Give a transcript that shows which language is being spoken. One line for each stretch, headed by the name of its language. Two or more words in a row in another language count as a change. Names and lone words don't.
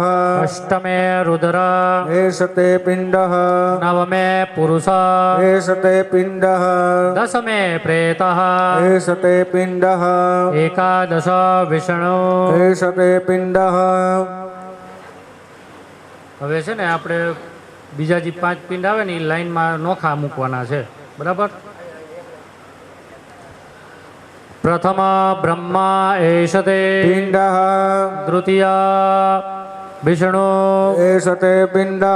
Sanskrit: अष्टमे रुद्र एषते पिण्डः नवमे पुरुष एषते पिण्डः दशमे प्रेतः एषते पिण्डः एकादश विष्णु एषते पिण्डः
Gujarati: હવે છે ને આપણે બીજા જે 5 પિંડ આવે ને એ લાઈનમાં નોખા મૂકવાના છે, બરાબર.
Sanskrit: પ્રથમ બ્રહ્મા એષતે પિંડઃ તૃતીયા વિષ્ણુ એષતે પિંડઃ